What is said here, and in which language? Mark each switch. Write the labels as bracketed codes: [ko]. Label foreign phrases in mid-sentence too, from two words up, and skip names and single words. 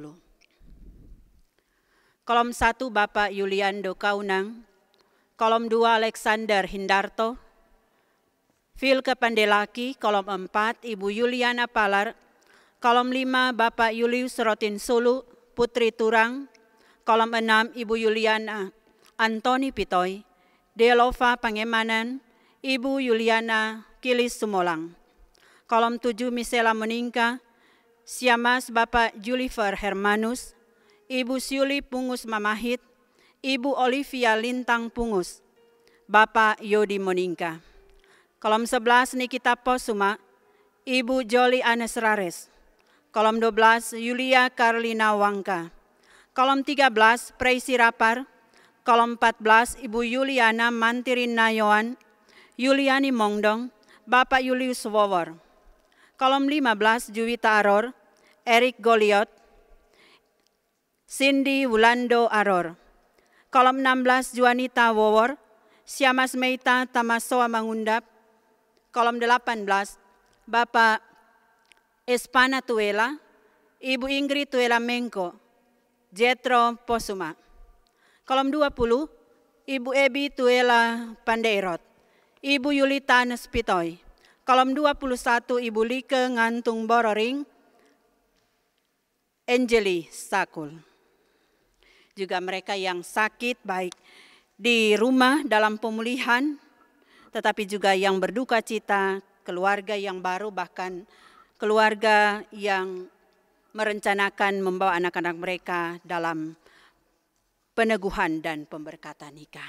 [id] Kolom 1 Bapak Yuliando Kaunang, kolom 2 Alexander Hindarto, Vilke Pandelaki, kolom 4 Ibu Yuliana Palar, kolom 5 Bapak Julius Rotin Sulu, Putri Turang, kolom 6 Ibu Yuliana Antoni Pitoy, Delova Pangemanan, Ibu Yuliana Kilis Sumolang, kolom 7 Misela Meningka, Siamas Bapak Julifer Hermanus, Ibu Syuli Pungus Mamahit, Ibu Olivia Lintang Pungus, Bapak Yodi Meningka, kolom 11 Nikita Posuma, Ibu Joli Anes Rares, kolom 12 Yulia Karlina Wangka, kolom 13 Preisi Rapar, kolom 14 Ibu Yuliana Mantirin Nayoan, Yuliani Mongdong, Bapak Julius Wowor, kolom 15 Juwita Aror, Erik Goliot, Cindy Wulando Aror, kolom 16 Juanita Wowor, Siamas Meita Tamasoa Mangundap, kolom 18 Bapak Espana Tuela, Ibu Ingrid Tuela Mengko, Jetro Posuma. Kolom 20, Ibu Ebi Tuela Pandeirot, Ibu Yulita Nespitoy. Kolom 21, Ibu Like Ngantung Bororing, Angeli Sakul. Juga mereka yang sakit baik di rumah dalam pemulihan, tetapi juga yang berduka cita, keluarga yang baru, bahkan keluarga yang merencanakan membawa anak-anak mereka dalam peneguhan dan pemberkatan nikah.